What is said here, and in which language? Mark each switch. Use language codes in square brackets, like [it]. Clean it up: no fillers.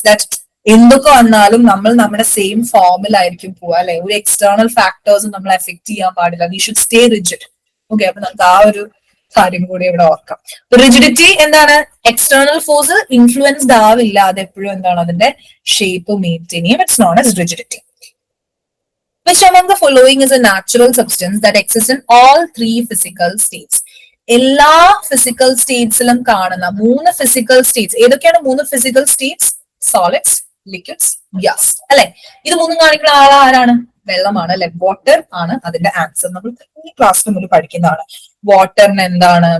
[ml] That എന്തൊക്കെ വന്നാലും നമ്മൾ നമ്മുടെ സെയിം ഫോമിലായിരിക്കും പോവുക അല്ലെ. ഒരു എക്സ്റ്റേണൽ ഫാക്ടേഴ്സും നമ്മൾ എഫക്ട് ചെയ്യാൻ പാടില്ല. [en] We should stay rigid. [ml] Okay, അപ്പൊ നമുക്ക് ആ ഒരു കാര്യം കൂടി ഇവിടെ ഓർക്കാം. റിജിഡിറ്റി എന്താണ്? എക്സ്റ്റേണൽ ഫോഴ്സ് ഇൻഫ്ലുവൻസ്ഡ് ആവില്ല, അതെപ്പോഴും എന്താണ് അതിന്റെ ഷേപ്പ് മെയിൻറ്റെയിൻ ചെയ്യും. [en] It's known as rigidity. Which among the following is a natural substance that exists in all three physical states? [ml] എല്ലാ ഫിസിക്കൽ സ്റ്റേറ്റ്സിലും കാണുന്ന 3 ഫിസിക്കൽ സ്റ്റേറ്റ്സ് ഏതൊക്കെയാണ്? 3 physical States: solids, liquids, gas അല്ലെ. ഇത് മൂന്നും കാണിക്കുന്ന ആളാരാണ്? വെള്ളമാണ് അല്ലെ. വാട്ടർ ആണ് അതിന്റെ ആൻസർ. നമ്മൾ ഈ ക്ലാസ്സിൽ നമ്മൾ പഠിക്കുന്നതാണ്. വാട്ടറിന് എന്താണ്?